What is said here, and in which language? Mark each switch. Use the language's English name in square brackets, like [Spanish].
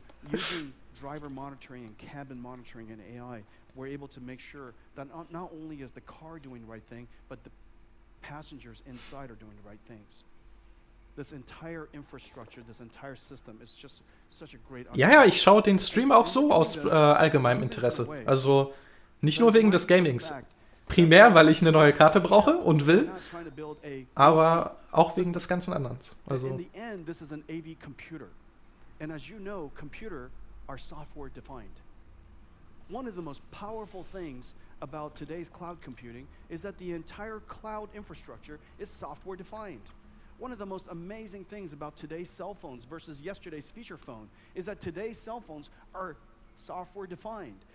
[English] Using driver monitoring and cabin monitoring and AI, we're able to make sure that not only is the car doing the right thing, but the passengers inside are doing the right things. This entire infrastructure, this entire system is just such a great... [German] Ja, ich schaue den Stream auch so aus allgemeinem Interesse. Also nicht nur wegen des Gamings. Primär, weil ich eine neue Karte brauche und will, aber auch wegen des ganzen anderen. Also. [English] In the end, this is an AV computer. And as you know, computer are software defined. One of the most powerful things about today's cloud computing is that the entire cloud infrastructure is software defined. One of the most amazing things about today's cell phones versus yesterday's feature phone is that today's cell phones are software defined.